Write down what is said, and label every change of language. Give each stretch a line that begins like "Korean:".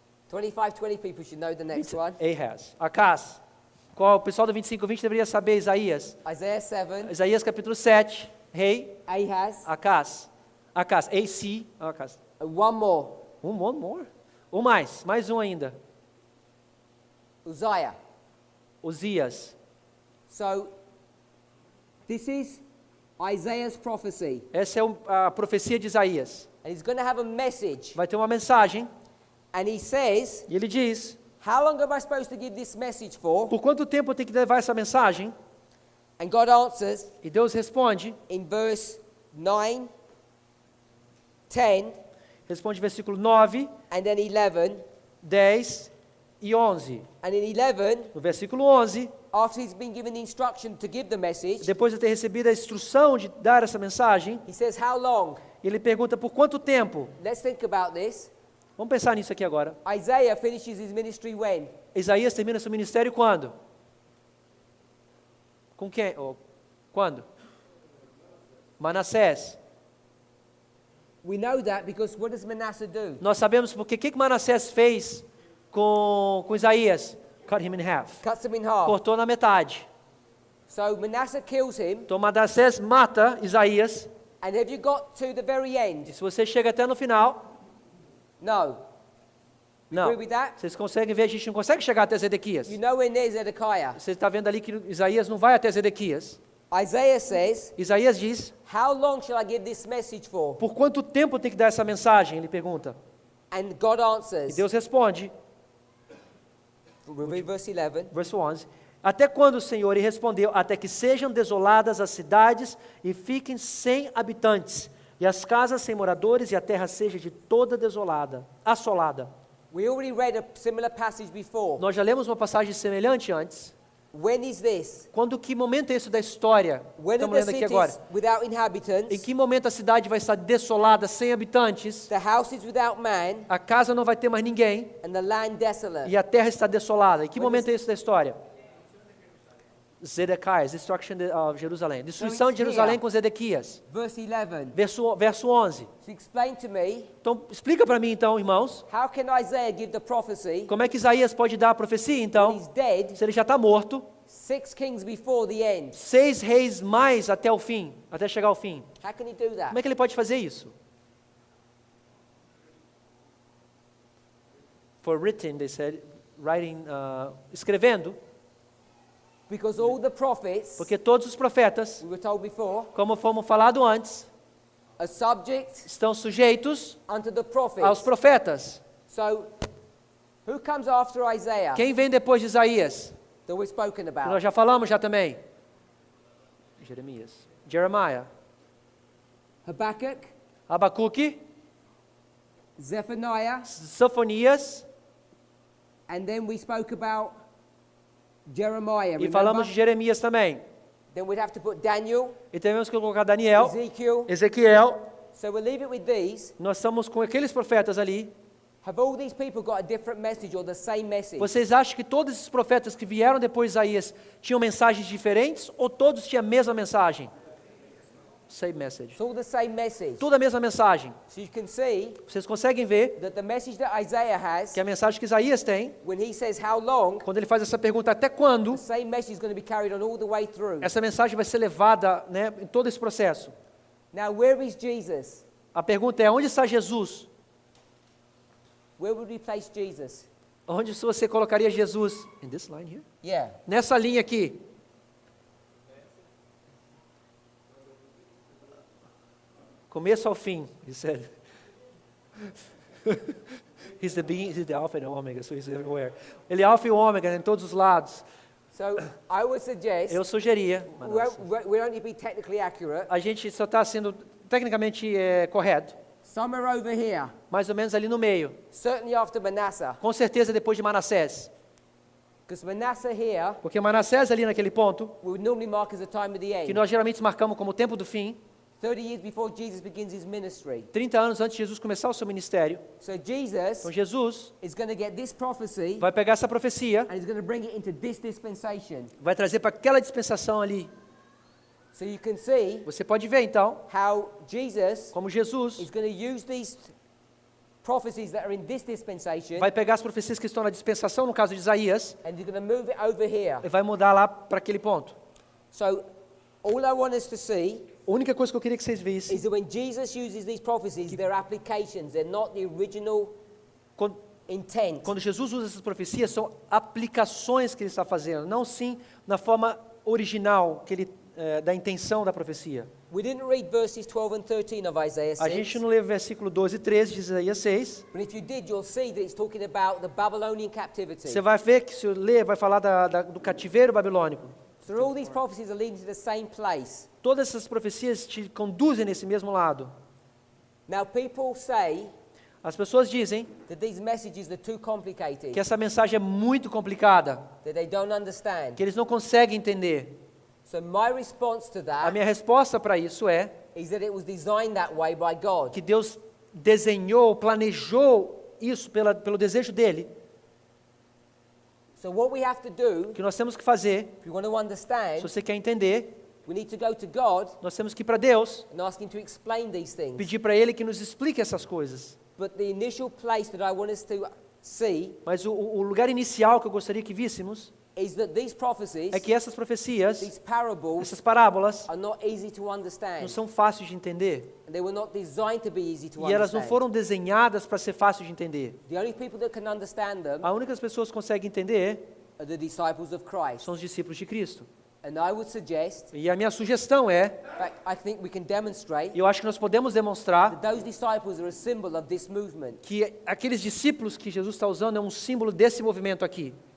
English: 25, 20 people should know the next one. Ahaz. Acás.
Portuguese: Qual o pessoal do 25:20 deveria saber Isaías?
English: Isaiah 7,
Portuguese: Isaías capítulo 7. Rei.
English: Ahaz,
Portuguese: Acás. Acás. AC. Acás.
English: and one more, One more.
Portuguese: Um mais. Mais um ainda.
English: Uzziah.
Portuguese: Uzias.
English: So this is Isaiah's prophecy.
Portuguese: Essa é a profecia de Isaías.
English: And he's going to have a message.
Portuguese: Vai ter uma mensagem.
English: And he says,
Portuguese: E ele diz,
English: how long am I supposed to give this message for?
Portuguese: por quanto tempo eu tenho que levar essa mensagem?
English: And God answers
Portuguese: E Deus responde.
English: in verse 9, 10,
Portuguese: Responde versículo 9,
English: and then 11.
Portuguese: 10 e 11.
English: And in 11,
Portuguese: No versículo 11,
English: after he's been given the instruction to give the message,
Portuguese: depois de ter recebido a instrução de dar essa mensagem,
English: he says, how long?
Portuguese: ele pergunta por quanto tempo?
English: Let's think about this.
Portuguese: Vamos pensar nisso aqui agora.
English: Isaiah finishes his ministry when?
Portuguese: Isaías termina seu ministério quando? Com quem? Quando? Manassés.
English: We know that because what does Manasseh do?
Portuguese: Nós sabemos porque o que Manassés fez com Isaías?
English: Cut him in half. Cuts him in half.
Portuguese: Cortou na metade.
English: So Manasseh kills him.
Portuguese: Então Manassés mata Isaías.
English: And have you got to the very
Portuguese: E
English: end?
Portuguese: se você chega até no final,
English: No.
Portuguese: não.
English: Agree with that?
Portuguese: Vocês conseguem ver, a gente não consegue chegar até Zedequias.
English: You know when there's Zedekiah.
Portuguese: Você está vendo ali que Isaías não vai até Zedequias.
English: Isaiah says,
Portuguese: Isaías diz,
English: how long shall I give this message for?
Portuguese: por quanto tempo tem que dar essa mensagem? Ele pergunta.
English: And God
Portuguese: E
English: answers,
Portuguese: Deus responde,
English: we'll read verse 11.
Portuguese: verso 11. Até quando, Senhor? E respondeu, até que sejam desoladas as cidades e fiquem sem habitantes, e as casas sem moradores, e a terra seja de toda desolada, assolada.
English: We already read a similar passage before.
Portuguese: Nós já lemos uma passagem semelhante antes.
English: When is this?
Portuguese: Quando que momento é isso da história?
English: When are
Portuguese: Estamos
English: the
Portuguese: lendo aqui
English: cities
Portuguese: agora.
English: without
Portuguese: Em
English: inhabitants,
Portuguese: que momento a cidade vai estar desolada, sem habitantes,
English: the houses without man,
Portuguese: a casa não vai ter mais ninguém,
English: and the land desolate?
Portuguese: e a terra está desolada? Em que Quando momento é isso da história?
English: Zedekiah, destruction of Jerusalem.
Portuguese: Destruição
English: it's
Portuguese: de Jerusalém
English: here.
Portuguese: com Zedequias.
English: Verse 11.
Portuguese: Verso 11.
English: So explain to me,
Portuguese: Então, explica para mim então, irmãos,
English: how can Isaiah give the prophecy
Portuguese: como é que Isaías pode dar a profecia
English: when
Portuguese: então,
English: he's dead
Portuguese: se ele já está morto,
English: 6 kings before the end?
Portuguese: 6 reis mais até o fim, até chegar ao fim.
English: How can he do that?
Portuguese: Como é que ele pode fazer isso?
English: For written, they said, writing,
Portuguese: escrevendo,
English: Because all the prophets,
Portuguese: porque todos os profetas,
English: we were told before,
Portuguese: como fomos falado antes,
English: are subject
Portuguese: estão sujeitos
English: unto the
Portuguese: aos
English: prophets.
Portuguese: profetas.
English: So, who comes after Isaiah
Portuguese: Quem vem depois de Isaías?
English: that we've spoken
Portuguese: Que
English: about?
Portuguese: nós já falamos já também.
English: Jeremiah. Habakkuk,
Portuguese: Abacuque,
English: Zephaniah,
Portuguese: Sofonias,
English: and then we spoke about Jeremiah.
Portuguese: e falamos de
English: Remember?
Portuguese: Jeremias também.
English: Then we'd have to put Daniel,
Portuguese: E temos que colocar Daniel,
English: Ezekiel.
Portuguese: Ezequiel.
English: So we'll leave it with these.
Portuguese: Nós estamos com aqueles profetas ali.
English: Have all these people got a different message or the same message?
Portuguese: Vocês acham que todos esses profetas que vieram depois de Isaías tinham mensagens diferentes ou todos tinham a mesma mensagem?
English: Same message. It's all the same message.
Portuguese: Tudo a mesma mensagem.
English: So you can see
Portuguese: Vocês conseguem ver
English: that the message that Isaiah has,
Portuguese: que a mensagem que Isaías tem,
English: when he says how long,
Portuguese: quando ele faz essa pergunta até quando,
English: the same message is going to be carried on all the way through.
Portuguese: essa mensagem vai ser levada, né, em todo esse processo.
English: Now, where is Jesus?
Portuguese: A pergunta é, onde está Jesus?
English: Where would we place Jesus?
Portuguese: Onde você colocaria Jesus?
English: In this line here? Yeah.
Portuguese: Nessa linha aqui. Começo ao fim,
English: he said. He's the Alpha and Omega, so he's everywhere.
Portuguese: Ele é Alfa e Ômega em todos os lados.
English: So I would suggest
Portuguese: Eu sugeria,
English: we don't need to be technically accurate.
Portuguese: a gente só está sendo tecnicamente correto,
English: Somewhere over here,
Portuguese: mais ou menos ali no meio.
English: certainly after Manasseh,
Portuguese: Com certeza depois de Manassés.
English: because Manasseh here
Portuguese: Porque Manassés ali naquele ponto,
English: we would normally mark as the time of the
Portuguese: que
English: end,
Portuguese: nós geralmente marcamos como o tempo do fim,
English: 30 years before Jesus begins his ministry.
Portuguese: 30 anos antes de Jesus começar o seu ministério.
English: So Jesus
Portuguese: Então Jesus
English: is going to get this prophecy
Portuguese: vai pegar essa profecia,
English: and he's going to bring it into this dispensation.
Portuguese: vai trazer para aquela dispensação ali.
English: So you can see
Portuguese: Você pode ver então
English: how Jesus
Portuguese: como Jesus
English: is going to use these prophecies that are in this dispensation
Portuguese: vai pegar as profecias que estão na dispensação, no caso de Isaías,
English: and he's going to move it over here.
Portuguese: e vai mudar lá para aquele ponto.
English: So all I want us to see
Portuguese: A única coisa que eu queria que vocês vissem,
English: is that when Jesus uses these prophecies, they're applications. They're not the original
Portuguese: quando,
English: intent.
Portuguese: quando Jesus usa essas profecias, são aplicações que ele está fazendo, não sim na forma original que ele da intenção da profecia.
English: We didn't read verses 12 and 13 of Isaiah
Portuguese: A
English: 6.
Portuguese: gente não lê o versículo 12 e 13 de Isaías 6.
English: But if you did, you'll see that it's talking about the Babylonian captivity.
Portuguese: Você vai ver que se eu ler, vai falar do cativeiro babilônico.
English: So all these prophecies are leading to the same place.
Portuguese: Todas essas profecias te conduzem nesse mesmo lado.
English: Now people say
Portuguese: As pessoas dizem
English: that these messages are too complicated,
Portuguese: que essa mensagem é muito complicada,
English: that they don't understand.
Portuguese: que eles não conseguem entender.
English: So my response to
Portuguese: A
English: that
Portuguese: minha resposta para isso é
English: is that it was designed that way by God.
Portuguese: que Deus desenhou, planejou isso pelo desejo dele.
English: So what we have to do,
Portuguese: O que nós temos que fazer,
English: if we want to
Portuguese: se
English: understand,
Portuguese: você quer entender,
English: we need to go to God
Portuguese: nós temos que ir para Deus,
English: and ask Him to explain these things.
Portuguese: pedir para Ele que nos explique essas coisas.
English: But the initial place that I want us to see
Portuguese: Mas o lugar inicial que eu gostaria que víssemos
English: is that these prophecies,
Portuguese: é que essas profecias,
English: these parables,
Portuguese: essas parábolas,
English: are not easy to
Portuguese: não
English: understand.
Portuguese: são fáceis de entender.
English: And they were not designed to be easy to
Portuguese: E elas não
English: understand.
Portuguese: foram desenhadas para ser fácil de entender.
English: The only people that can understand them
Portuguese: A única pessoas que conseguem entender
English: are the disciples of Christ.
Portuguese: são os discípulos de Cristo.
English: And I would suggest,
Portuguese: E a minha sugestão é,
English: in fact, I think we can demonstrate
Portuguese: e eu acho que nós podemos demonstrar
English: that those disciples are a symbol of this movement.
Portuguese: que aqueles discípulos que Jesus está usando é um símbolo desse movimento aqui.